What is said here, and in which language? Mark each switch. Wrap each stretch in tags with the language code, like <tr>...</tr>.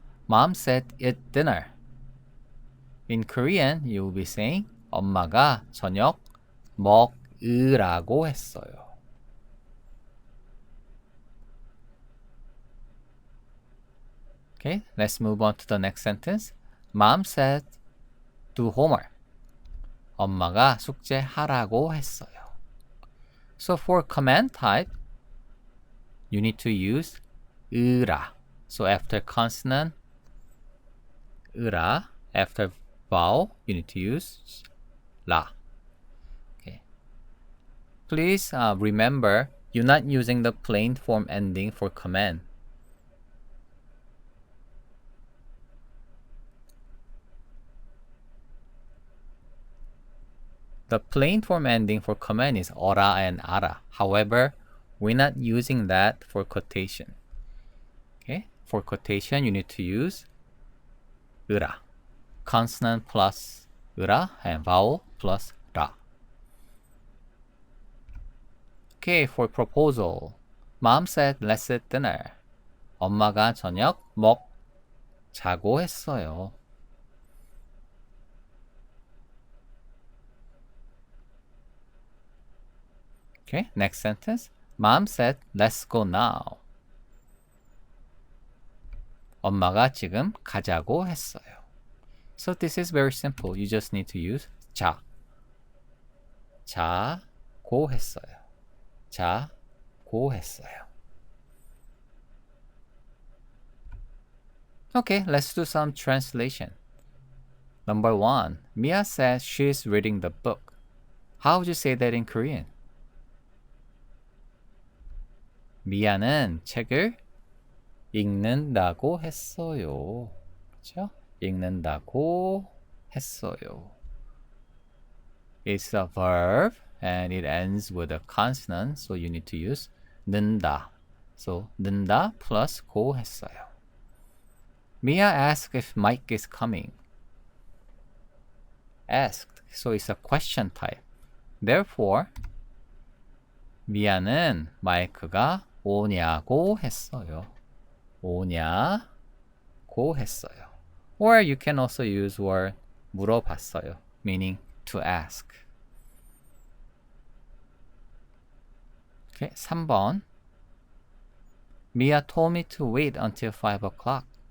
<en>Mom said eat dinner. In Korean, you will be saying</en> <ko>엄마가 저녁 먹으라고 했어요.</ko> <en>Okay, let's move on to the next sentence. Mom said do homework.</en> <ko>엄마가 숙제하라고 했어요.</ko> <en>So for command type, you need to use 으라. So after consonant, 으라. After vowel, you need to use 라. Okay. Please remember You're not using the plain form ending for command. The plain form ending for command is 어라 and 알아. However, we're not using that for quotation. Okay? For quotation, you need to use 으라. Consonant plus 으라 and vowel plus 라. Okay, for proposal. Mom said let's eat dinner.</en> <ko>엄마가 저녁 먹자고 했어요.</ko> <en>Okay, next sentence. Mom said, let's go now.</en> <ko>엄마가 지금 가자고 했어요.</ko> <en>So this is very simple. You just need to use 자고 했어요.</en> <ko>자고 했어요.</ko> <en>Okay, let's do some translation. Number 1. Mia says she's reading the book. How would you say that in Korean?</en> <ko>미아는 책을 읽는다고 했어요. 그렇죠? 읽는다고 했어요.</ko> <en>It's a verb and it ends with a consonant, so you need to use 는다. So 는다 plus 고 했어요. Mia asked if Mike is coming. Asked, so it's a question type.</en> <ko>Therefore, 미아는 마이크가 오냐고 했어요. 오냐고 했어요.</ko> <en>Or you can also use word 물어봤어요, meaning to ask. Okay, 3번. Mia told me to wait until 5 o'clock.</en>